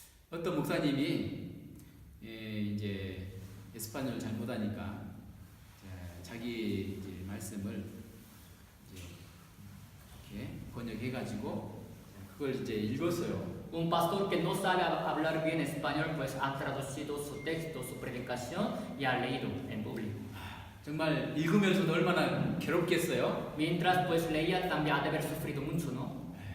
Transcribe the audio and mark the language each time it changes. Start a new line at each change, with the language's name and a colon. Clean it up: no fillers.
Korean: 어떤 목사님이 이제 에스파뇰 잘 못하니까 자기 이제 말씀을 이제 이렇게 번역해가지고 그걸 이제 읽었어요.
Spanish: Un pastor que no sabe hablar bien español, pues ha traducido su texto, su predicación y ha leído en público.
Korean: 정말 읽으면서도 얼마나 괴롭겠어요.
Spanish: Mientras pues leía también ha de haber sufrido mucho, ¿no?